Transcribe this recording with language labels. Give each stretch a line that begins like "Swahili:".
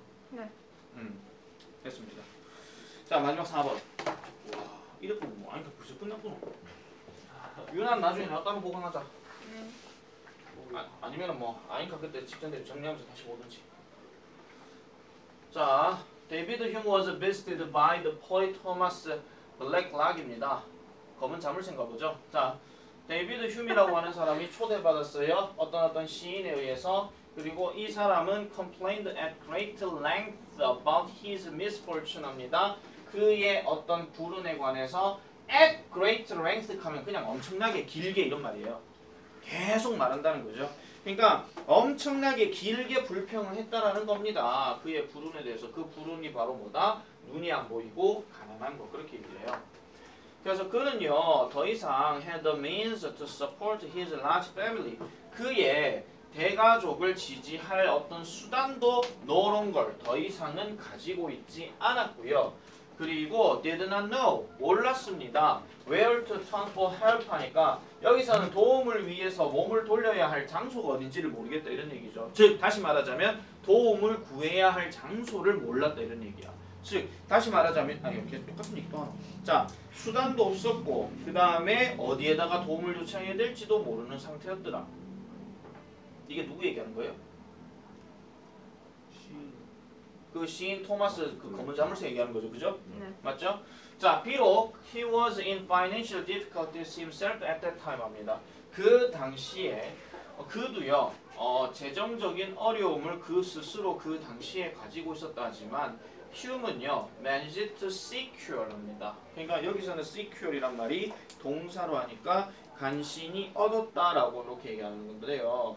Korean: 네. 됐습니다. 자 마지막 4번. 와 이렇게 뭐 아니 벌써 끝났구나. 유난 나중에 나왔다면 보강하자. 네. 아니면은 뭐 아인카 그때 직전대로 정리하면서 다시 보든지.
English: 자, David Hume was visited by the poet Thomas Blacklock
Korean: 입니다. 검은 자물쇠인가 보죠. 자, 데이비드 휴미라고 하는 사람이 초대받았어요. 어떤 시인에 의해서. 그리고 이 사람은
English: complained at great length about his misfortune
Korean: 합니다. 그의 어떤 불운에 관해서
English: at great length
Korean: 하면 그냥 엄청나게 길게 이런 말이에요. 계속 말한다는 거죠. 그러니까 엄청나게 길게 불평을 했다라는 겁니다. 그의 불운에 대해서. 그 불운이 바로 뭐다? 눈이 안 보이고 가난한 거 그렇게 얘기해요. 그래서 그는요 더 이상
English: had the means to support his large family.
Korean: 그의 대가족을 지지할 어떤 수단도
English: no longer
Korean: 더 이상은 가지고 있지 않았고요. 그리고
English: did not know
Korean: 몰랐습니다.
English: where to turn for help
Korean: 하니까 여기서는 도움을 위해서 몸을 돌려야 할 장소가 어딘지를 모르겠다 이런 얘기죠. 즉 다시 말하자면 도움을 구해야 할 장소를 몰랐다 이런 얘기야. 즉 다시 말하자면 아니 계속 똑같은 얘기도 하나. 자 수단도 없었고 그 다음에 어디에다가 도움을 요청해야 될지도 모르는 상태였더라. 이게 누구 얘기하는 거예요? 그 시인 토마스 그 검은 자물쇠 얘기하는 거죠, 그죠? 네. 맞죠? 자 비록
English: he was in financial difficulties himself at that time
Korean: 합니다. 그 당시에 그도요 재정적인 어려움을 그 스스로 그 당시에 가지고 있었다 하지만 Hume은요
English: managed to secure
Korean: 입니다. 그러니까 여기서는 secure이란 말이 동사로 하니까 간신히 얻었다라고 이렇게 얘기하는 건데요.